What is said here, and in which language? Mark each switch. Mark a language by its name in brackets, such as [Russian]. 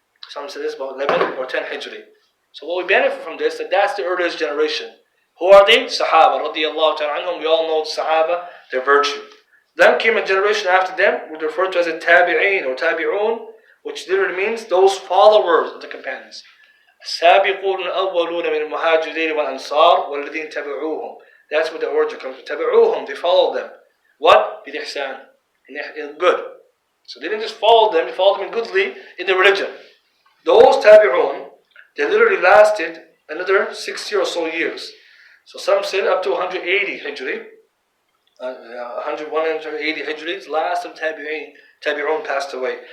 [English] Some say this about 11 or 10 Hijri. So what we benefit from this, that's the earliest generation. Who are they? Sahaba, radiyallahu ta'ala anhum. We all know the Sahaba, their virtue. Then came a generation after them, which referred to as a tabi'een or tabi'un, which literally means those followers of the companions. [Arabic] السابقون الأولون من المهاجرين والأنصار والذين تبعوهم. [English] That's what the origin comes from. تبعوهم, they followed them. What? بالإحسان. In good. So they didn't just follow them, they followed them in goodly in the religion. Those tabi'un, they literally lasted another 60 or so years. So some said up to 180 Hijri. 180 Hijri, last of tabi'un passed away.